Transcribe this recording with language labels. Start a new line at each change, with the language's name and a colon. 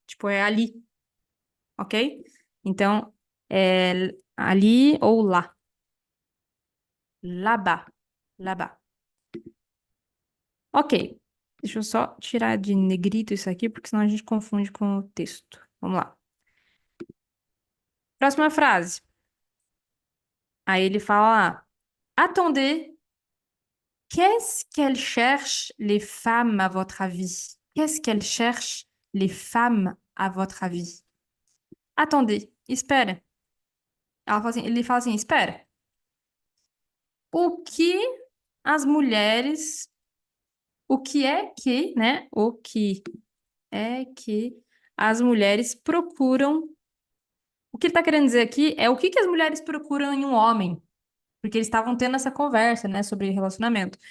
Portuguese: Tipo, é ali, ok? Então, é ali ou lá. Là-bas. Là-bas. Ok. Deixa eu só tirar de negrito isso aqui, porque senão a gente confunde com o texto. Vamos lá. Próxima frase. Aí ele fala,
French: attendez, qu'est-ce qu'elles cherchent les femmes à votre avis? Qu'est-ce qu'elles cherchent les femmes à votre avis?
Portuguese: Attendez, espera. Ele fala assim, espera. O que as mulheres, o que é que, né? O que é que as mulheres procuram. O que ele está querendo dizer aqui é o que as mulheres procuram em um homem, porque eles estavam tendo essa conversa, né, sobre relacionamento.